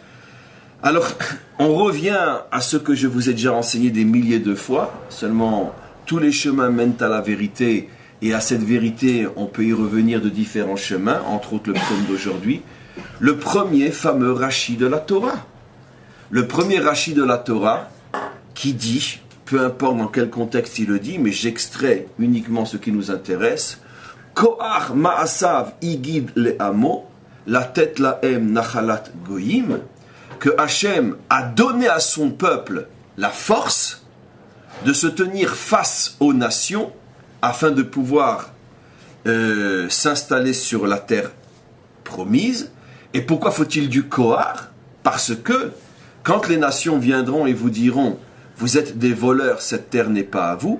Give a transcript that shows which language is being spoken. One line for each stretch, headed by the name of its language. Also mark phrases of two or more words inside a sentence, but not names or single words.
French: Alors, on revient à ce que je vous ai déjà enseigné des milliers de fois, seulement tous les chemins mènent à la vérité, et à cette vérité, on peut y revenir de différents chemins, entre autres le psaume d'aujourd'hui. Le premier fameux Rashi de la Torah. Le premier Rashi de la Torah qui dit, peu importe dans quel contexte il le dit, mais j'extrais uniquement ce qui nous intéresse,
Hebrew: כח מעשיו הגיד לעמו, לתת להם נחלת גוים,
French: que Hachem a donné à son peuple la force de se tenir face aux nations afin de pouvoir s'installer sur la terre promise. Et pourquoi faut-il du Kohar? Parce que Quand les nations viendront et vous diront, vous êtes des voleurs, cette terre n'est pas à vous.